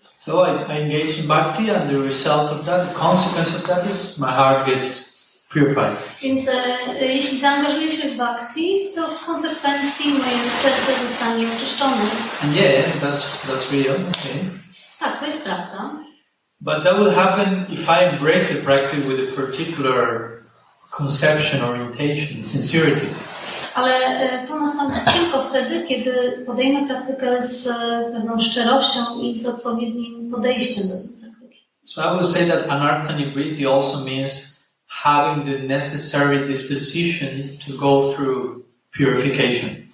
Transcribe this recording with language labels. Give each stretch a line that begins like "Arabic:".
English: So I engage in bhakti, and the result of that, the consequence of that is my heart gets purified.
Polish: Więc jeśli zaangażuję się w bhakti, to w konsekwencji moje serce zostanie oczyszczone.
English: And yeah, that's real. Okay.
Polish: Tak, to jest prawda.
English: But that will happen if I embrace the practice with a particular conception, orientation, sincerity.
Polish: Ale to nastąpi tylko wtedy, kiedy podejmę praktykę z pewną szczerością i z odpowiednim podejściem do tej praktyki.
English: So I would say that anartha nivritti also means having the necessary disposition to go through purification.